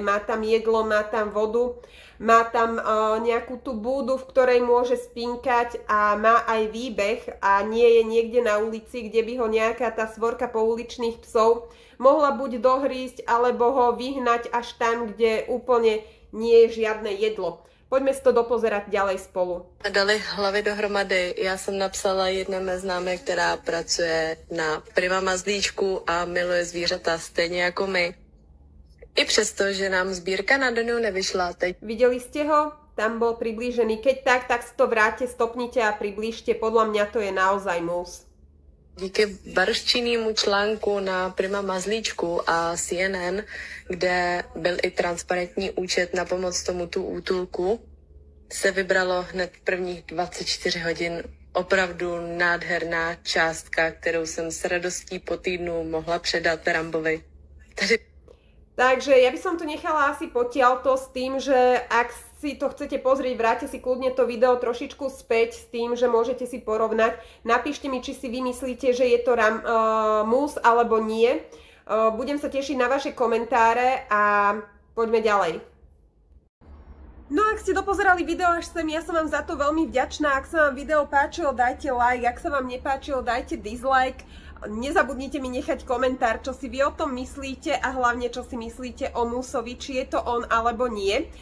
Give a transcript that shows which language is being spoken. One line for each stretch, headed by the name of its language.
Slovak: Má tam jedlo, má tam vodu, má tam nejakú tú búdu, v ktorej môže spinkať a má aj výbeh a nie je niekde na ulici, kde by ho nejaká tá svorka pouličných psov mohla buď dohrísť, alebo ho vyhnať až tam, kde úplne nie je žiadne jedlo. Poďme si to dopozerať ďalej spolu.
Czech: Dali hlavy dohromady. Já jsem napsala jedné mé známé, která pracuje na Prima Mazlíčku a miluje zvířata stejně jako my. I přesto, že nám sbírka na Donu nevyšla teď.
Slovak: Videli ste ho? Tam bol priblížený. Keď tak si to vráte, stopnite a priblížte. Podľa mňa to je naozaj mus.
Czech: Díky barščinému článku na Prima Mazlíčku a CNN, kde byl i transparentní účet na pomoc tomuto útulku, se vybralo hned prvních 24 hodin opravdu nádherná částka, kterou jsem s radostí po týdnu mohla předat Rambovi.
Slovak: Takže ja by som to nechala asi potiaľto s tým, že ak si to chcete pozrieť, vráte si kľudne to video trošičku späť s tým, že môžete si porovnať. Napíšte mi, či si vy myslíte, že je to mus alebo nie. Budem sa tešiť na vaše komentáre a poďme ďalej. No ak ste dopozerali video až sem, ja som vám za to veľmi vďačná. Ak sa vám video páčilo, dajte like, ak sa vám nepáčilo, dajte dislike. Nezabudnite mi nechať komentár, čo si vy o tom myslíte a hlavne, čo si myslíte o musovi, či je to on alebo nie.